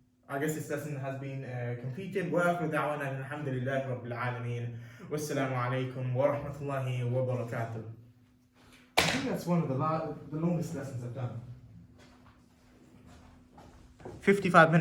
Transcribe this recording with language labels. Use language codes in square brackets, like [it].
[en] I guess this lesson has been completed. [ar] وآخر دعوانا الحمد لله رب العالمين والسلام عليكم ورحمة الله وبركاته. [en] I think that's one of the longest lessons I've done. 55 minutes.